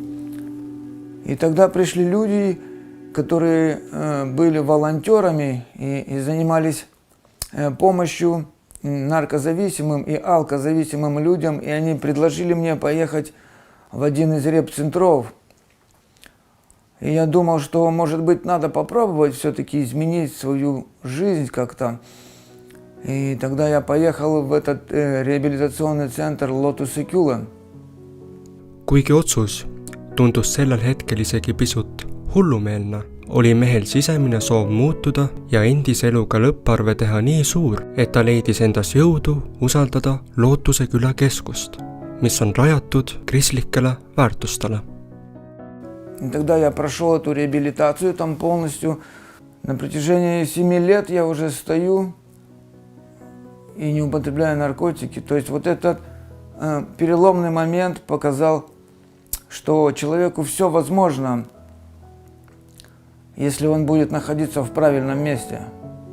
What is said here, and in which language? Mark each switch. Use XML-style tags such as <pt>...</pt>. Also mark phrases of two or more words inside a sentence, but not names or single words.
<ru>И тогда пришли люди, которые были волонтерами и занимались помощью наркозависимым и алкозависимым людям, и они предложили мне поехать в один из реп-центров. И я думал, что, может быть, надо попробовать все-таки изменить свою жизнь как-то. И тогда я поехал в этот реабилитационный центр Lotus Secula.</ru> <et>Kuigi otsus tundus sellel hetkel isegi pisut hullumeelne, oli mehel sisemine soov muutuda ja endise eluga lõpparve teha nii suur, et ta leidis endas jõudu usaldada Lootuse küla keskust, mis on rajatud kristlikele väärtustele.</et> <ru>И тогда я прошел эту реабилитацию там полностью. На протяжении 7 лет я уже стою и не употребляю наркотики. То есть вот этот переломный момент показал, что человеку все возможно, если он будет находиться в правильном месте.</ru>